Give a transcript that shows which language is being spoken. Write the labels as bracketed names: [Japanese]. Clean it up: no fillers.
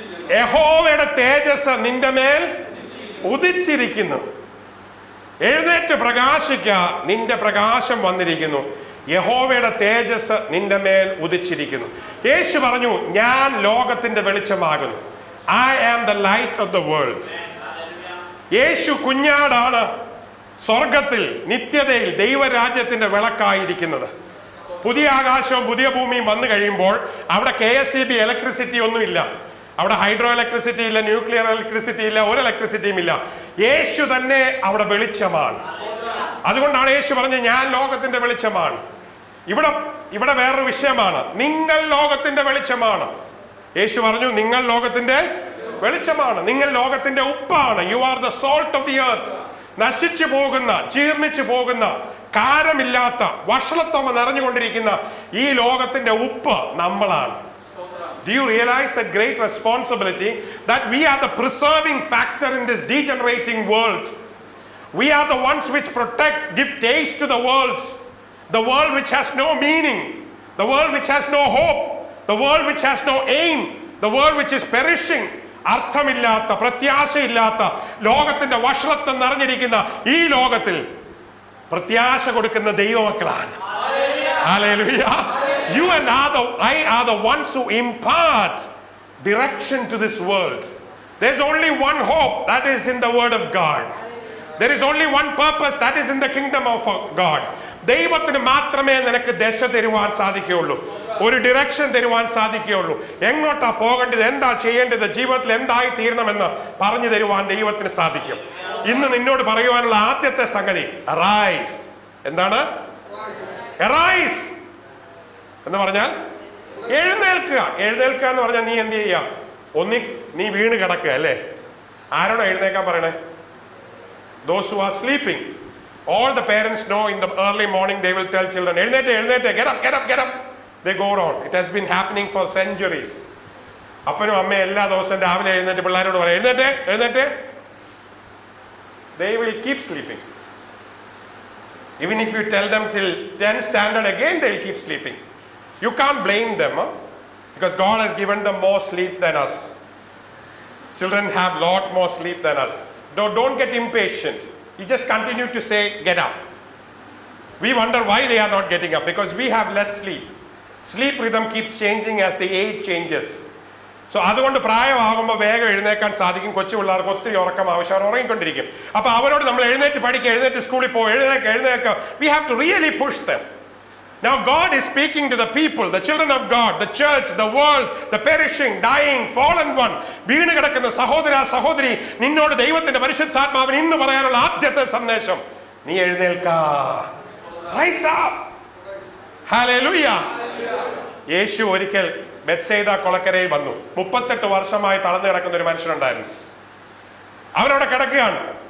[Malayalam] യഹോവയുടെ തേജസ് നിന്റെ മേൽ ഉദിച്ചിരിക്കുന്നു. എഴുന്നേറ്റ് പ്രകാശിക്ക, നിന്റെ പ്രകാശം വന്നിരിക്കുന്നു. യഹോവയുടെ തേജസ് നിന്റെ മേൽ ഉദിച്ചിരിക്കുന്നു. യേശു പറഞ്ഞു, ഞാൻ ലോകത്തിന്റെ വെളിച്ചമാകുന്നു. [English] I am the light of the world. [Malayalam] യേശു കുഞ്ഞാടാണ് സ്വർഗത്തിൽ നിത്യതയിൽ ദൈവരാജ്യത്തിന്റെ വിളക്കായിരിക്കുന്നത്. പുതിയ ആകാശവും പുതിയ ഭൂമിയും വന്നു കഴിയുമ്പോൾ അവിടെ KSEB ഇലക്ട്രിസിറ്റി ഒന്നുമില്ല, അവിടെ ഹൈഡ്രോ ഇലക്ട്രിസിറ്റി ഇല്ല, ന്യൂക്ലിയർ ഇലക്ട്രിസിറ്റി ഇല്ല, ഒരു ഇലക്ട്രിസിറ്റിയും ഇല്ല. യേശു തന്നെ അവിടെ വെളിച്ചമാണ്. അതുകൊണ്ടാണ് യേശു പറഞ്ഞത്, ഞാൻ ലോകത്തിന്റെ വെളിച്ചമാണ്. ഇവിടെ വേറൊരു വിഷയമാണ്, നിങ്ങൾ ലോകത്തിന്റെ വെളിച്ചമാണ്. യേശു പറഞ്ഞു, നിങ്ങൾ ലോകത്തിന്റെ വെളിച്ചമാണ്, നിങ്ങൾ ലോകത്തിന്റെ ഉപ്പാണ്. [English] You are the salt of the earth. [Malayalam] നശിച്ചു പോകുന്ന, ജീർണിച്ചു പോകുന്ന, കാരമില്ലാത്ത, വഷളത്വം നിറഞ്ഞുകൊണ്ടിരിക്കുന്ന ഈ ലോകത്തിന്റെ ഉപ്പ് നമ്മളാണ്. [English] Do you realize the great responsibility that we are the preserving factor in this degenerating world? We are the ones which protect, give taste to the world which has no meaning, the world which has no hope, the world which has no aim, the world which is perishing. [Malayalam] അർത്ഥമില്ലാത്ത, പ്രത്യാശയില്ലാത്ത, ലോകത്തിന്റെ വഷളത്വം നിറഞ്ഞിരിക്കുന്ന ഈ ലോകത്തിൽ പ്രത്യാശ കൊടുക്കുന്ന ദൈവമക്കളാണ്. Hallelujah. [English] You and I are the ones who impart direction to this world. There's only one hope, that is in the word of God. There is only one purpose, that is in the kingdom of God. [Malayalam] ദൈവത്തിന് മാത്രമേ നിനക്ക് ദശ തരുവാൻ സാധിക്കുകയുള്ളൂ, ഒരു direction തരുവാൻ സാധിക്കുകയുള്ളൂ. എങ്ങോട്ടാ പോകേണ്ടത്, എന്താ ചെയ്യേണ്ടത്, ജീവിതത്തിൽ എന്തായി തീരണമെന്ന് പറഞ്ഞു തരുവാൻ ദൈവത്തിന് സാധിക്കും. ഇന്ന് നിന്നോട് പറയുവാനുള്ള ആദ്യത്തെ സംഗതി, അറൈസ്. എന്താണ് അറൈസ് എന്ന് പറഞ്ഞാൽ? എഴുന്നേൽക്കുക. എഴുന്നേൽക്കുക എന്ന് പറഞ്ഞാൽ നീ എന്ത് ചെയ്യുക? നീ വീണ് കിടക്കുക അല്ലേ? ആരോടാ എഴുന്നേക്കാൻ പറയണേ? [English] Those who are sleeping. All the parents know in the early morning they will tell children, എഴുന്നേറ്റ്, get up, get up, get up. They go on. It has been happening for centuries. അപ്പനും അമ്മയും എല്ലാ ദിവസവും രാവിലെ എഴുന്നേറ്റ് പിള്ളേരോട് പറയും, എഴുന്നേറ്റ്. They will keep sleeping. Even if you tell them till 10th standard again, they will keep sleeping. You can't blame them, because God has given them more sleep than us. Children have lot more sleep than us. Don't get impatient. You just continue to say, get up. We wonder why they are not getting up, because we have less sleep. Sleep rhythm keeps changing as the age changes. [Malayalam] So അതുകൊണ്ട് പ്രായമാകുമ്പോൾ വേഗം എഴുന്നേക്കാൻ സാധിക്കും. കൊച്ചു പിള്ളേർക്ക് ഒത്തിരി ഉറക്കം ആവശ്യം, ഉറങ്ങിക്കൊണ്ടിരിക്കും. അപ്പോൾ അവരോട് നമ്മൾ എഴുന്നേറ്റ് പഠിക്കുക, എഴുന്നേറ്റ് സ്കൂളിൽ പോകും, എഴുന്നേക്ക. [English] We have to really push them. Now God is speaking to the people, the children of God, the church, the world, the perishing, dying, fallen one. [Malayalam] വീണ് കിടക്കുന്ന സഹോദര സഹോദരി, നിന്നോട് ദൈവത്തിന്റെ പരിശുദ്ധാത്മാവിന് ഇന്ന് പറയാനുള്ള ആദ്യത്തെ സന്ദേശം, നീ എഴുന്നേൽക്ക. [English] Rise up. Hallelujah. [Malayalam] യേശു ഒരിക്കൽ ബെത്സൈദ കൊളക്കരയിൽ വന്നു. 38 വർഷമായി തളർന്നു കിടക്കുന്ന ഒരു മനുഷ്യനുണ്ടായിരുന്നു. അവരവിടെ കിടക്കുകയാണ്.